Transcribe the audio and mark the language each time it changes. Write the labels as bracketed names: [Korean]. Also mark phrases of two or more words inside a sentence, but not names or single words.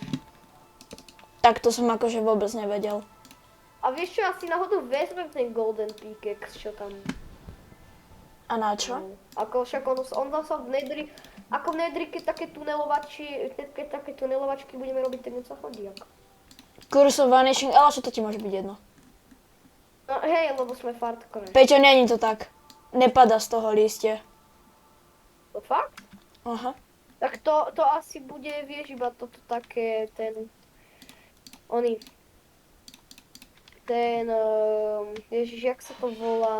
[Slovak] Tak to som akože vôbec nevedel. A vieš čo, asi náhodou vezmem ten [English] golden pickaxe, [Slovak] čo tam. A na čo? Ako však on sa v nedri, ako v nedri, keď také tunelovačky budeme robiť, tak sa chodí ako. Curse of Vanishing, ale čo to ti môže byť jedno? No hej, lebo sme fartkové. Peťo, není to tak. Nepada z toho lístie. To fakt? Aha. Tak to asi bude, vieš, iba toto také, ježiš, jak sa to volá?